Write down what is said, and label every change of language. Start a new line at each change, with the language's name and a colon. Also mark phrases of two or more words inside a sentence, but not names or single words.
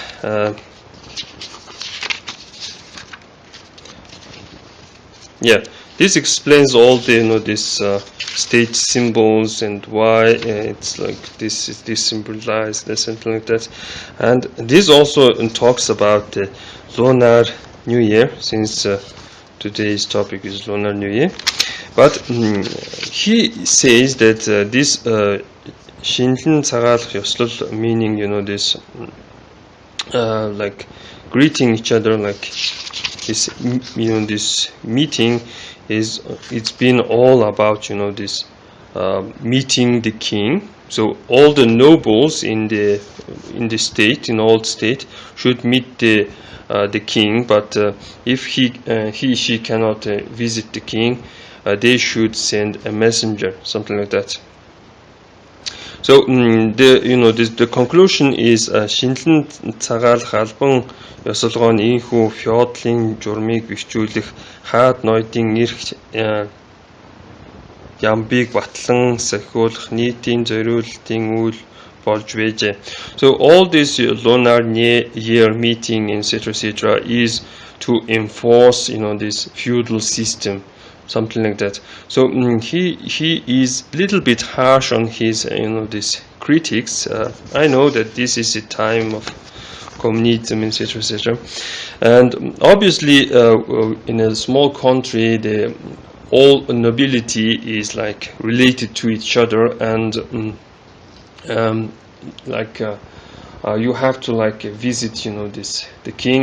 English: This explains all the this state symbols, and why it's like this symbolized, something like that. And this also talks about the Lunar New Year, since today's topic is Lunar New Year. But he says that this
Mongolian: Шинлэн цагаалах ёслол,
English: meaning this like greeting each other, like this this meeting it's been all about this meeting the king. So all the nobles in the state, in old state, should meet the king. But if she cannot visit the king, they should send a messenger, something like that. So the conclusion is
Mongolian: шинэлэн цагаалах албан ёсолгоо нь ийхүү феодлын журмыг бэхжүүлэх хаад ноёдын эрх ямбыг батлан сахиулах нийтийн зориултын үйл болж байжээ.
English: So all this lunar year meeting, etc., is to enforce this feudal system. something like that. So he is a little bit harsh on his these critics. I know that this is a time of communism, etc., etc., and obviously in a small country, the all nobility is like related to each other, and you have to like visit the king.